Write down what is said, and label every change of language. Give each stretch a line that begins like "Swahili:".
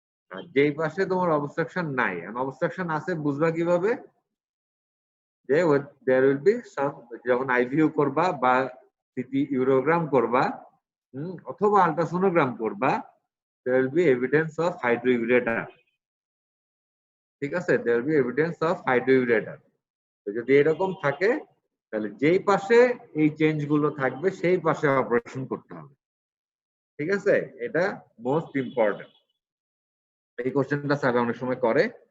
Bangla: আর যেই পাশে তোমার অবস্ট্রাকশন নাই, অবস্ট্রাকশন আছে বুঝবা কিভাবে?
English: যে there will be some,
Bangla: যখন আইভিইউ করবা বা সিটি ইউরোগ্রাম করবা অথবা আল্ট্রাসোনোগ্রাম করবা,
English: there will be evidence of hydroureter.
Bangla: ঠিক আছে?
English: there will be evidence of hydroureter.
Bangla: তো যদি এরকম থাকে তাহলে যেই পাশে এই চেঞ্জ গুলো থাকবে সেই পাশে অপারেশন করতে হবে। ঠিক আছে? এটা মোস্ট ইম্পর্টেন্ট। এই কোশ্চেনটা স্যার অনেক সময় করে।